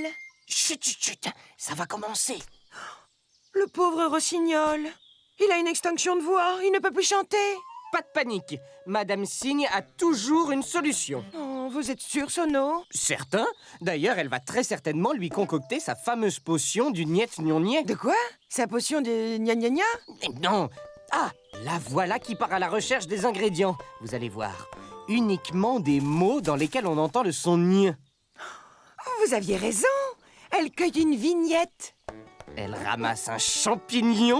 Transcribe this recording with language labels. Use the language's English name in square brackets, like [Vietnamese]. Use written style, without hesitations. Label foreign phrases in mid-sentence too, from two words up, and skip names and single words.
[French] Chut, chut, chut, ça va commencer. Le pauvre rossignol. Il a une extinction de voix, il ne peut plus chanter. Pas de panique, Madame Cygne a toujours une solution. Oh, vous êtes sûr, Sono? Certain. D'ailleurs, elle va très certainement lui concocter sa fameuse potion du niet-gnon-niet. De quoi? Sa potion de gna-gna-gna? Non. Ah, la voilà qui part à la recherche des ingrédients. Vous allez voir. Uniquement des mots dans lesquels on entend le son gne. Vous aviez raison. Elle cueille une vignette. Elle ramasse un champignon.